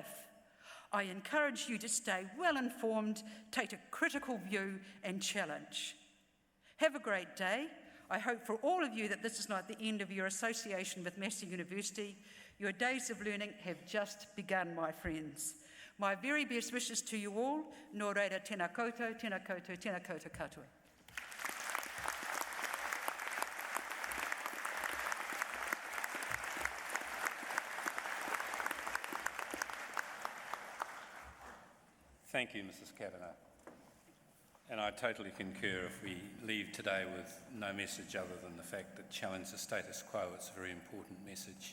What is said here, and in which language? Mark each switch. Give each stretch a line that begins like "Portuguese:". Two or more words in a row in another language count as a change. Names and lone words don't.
English: I encourage you to stay well informed, take a critical view and challenge. Have a great day. I hope for all of you that this is not the end of your association with Massey University. Your days of learning have just begun, my friends. My very best wishes to you all.
Māori: Nō reira, tēnā koutou, tēnā koutou, tēnā koutou katoa.
English: Thank you, Mrs. Kavanagh. And I totally concur. If we leave today with no message other than the fact that challenge the status quo, it's a very important message.